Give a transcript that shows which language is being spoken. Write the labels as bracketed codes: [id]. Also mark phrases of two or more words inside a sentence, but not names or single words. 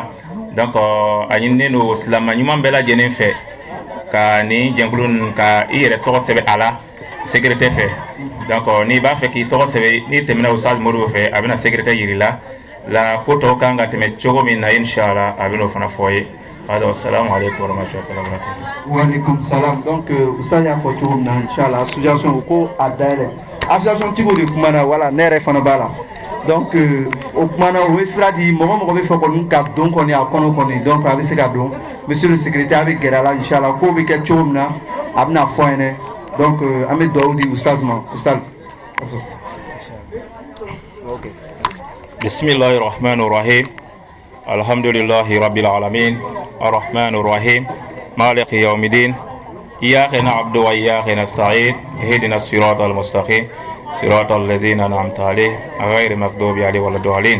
[bm] Donc a ɲininen don silama ɲuman bɛɛ lajɛlen fɛ ka ni jɛnkulu ka i yɛrɛ tɔgɔ sɛbɛn a la secrétaire fɛ. Donc n'i b'a fɛ k'i tɔgɔ sɛbɛn n'i tɛmɛna Ustaz Modibo fɛ a bɛna secrétaire yiri la ko tɔw kan ka tɛmɛ cogo min na inshallah a bɛn'o fana fɔ ye. [ar] السلام عليكم ورحمة الله وبركاته. وعليكم السلام. [bm] Donc Ustaz y'a fɔ cogo min na inshallah association ko a dayɛlɛ association tigiw de kumana voilà ne yɛrɛ fana b'a la. Donc o kumana o ye sira di mɔgɔ bɛ fɛ kɔni ka don kɔni a kɔnɔ kɔni donc a bɛ se ka don [fr] monsieur le secrétaire [bm] a bɛ gɛrɛ a la inshallah ko bɛ kɛ cogo min na a bɛna fɔ an ɲɛna donc an bɛ dugawu di Ustaz ma Ustaz. Ok. [ar] بسم الله الرحمن الرحيم. الحمد لله رب العالمين. الرحمن الرحيم. مالك يوم الدين. إياك نعبد وإياك نستعين. اهدنا الصراط المستقيم. صراط الذين أنعمت عليهم غير المغضوب عليهم ولا الضالين.